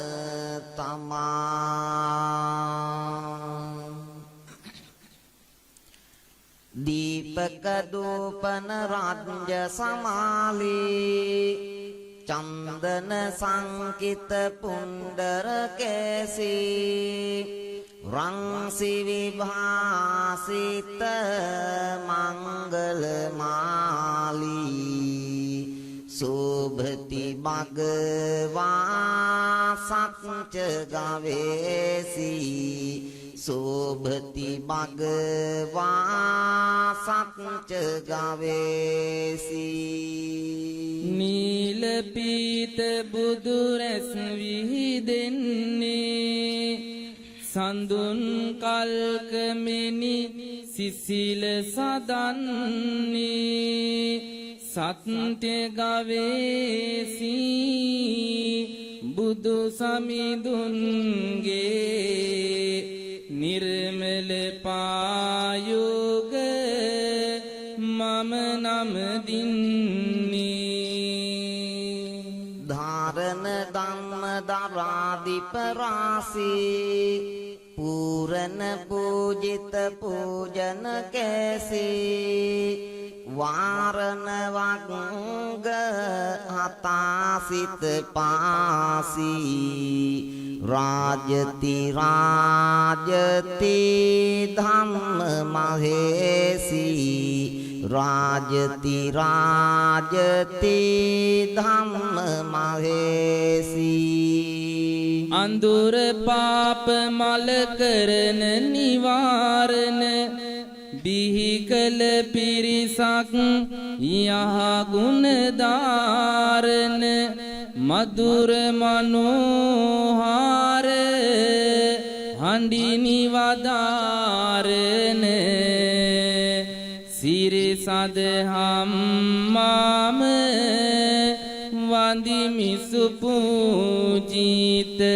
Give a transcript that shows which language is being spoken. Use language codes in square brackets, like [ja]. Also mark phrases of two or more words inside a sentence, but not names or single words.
[si] දීපක දූපන රාජ්‍ය සමාලී චන්දන සංකිත පුණ්ඩර කේසී රංසි විභාසිත [pi] මංගල මාලී සෝභති භගවා සත්ච ගවේසී සෝභති භගවා සත්ච ගවේසී [si] නීල පීත බුදු රැස් විහිදෙන්නේ සඳුන් කල්කමෙනි සිසිල සදන්නේ සත්‍ය ගවේසී බුදු සමිඳුන්ගේ නිර්මල පායුග මම නම දින්නේ [pi] ධාරණ ධම්ම දරාදීප රාසී පූරණ පූජිත පූජන කේසී වාරණ වග්ග හතාසිත පාසී රාජති රාජති ධම්ම මහේසී රාජති රාජති ධම්ම මහේසී [si] අඳුර පාප මල කරන නිවාරණ බිහි කළ පිරිසක් යහ ගුණ දාරණ මధుර මනෝහාර හඬිනි වදාරණ සිරිසදහම් මාම වන්දිමි සුපූජිත